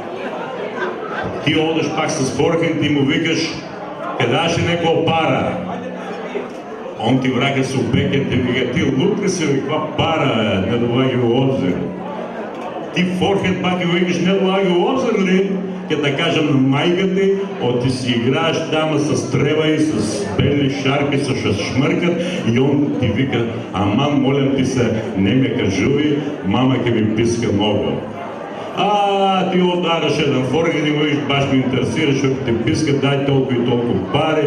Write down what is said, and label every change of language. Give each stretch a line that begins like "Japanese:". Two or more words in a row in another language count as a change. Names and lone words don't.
Macedonian: Ти одеш пак с форхенд и му викаш, ке даш некоја пара. Он ти враќа со бекенд и вика, ти луд ли си, каква пара, не доваѓа у обзир. Ти форхенд пак и викаш, не доваѓа у обзир ли? Ке да кажам на мајка ти, ти си играеш тама с трева и с бели шарки, со шмъркат и он ти вика, аман,
Bulgarian: молям ти се,
Macedonian: не ме кажуви, мама ке ми писка много. Ти удараш еден форхенд и му виж, баш ме интересираш, ако ти писка,
Bulgarian: дай толкова и толкова пари.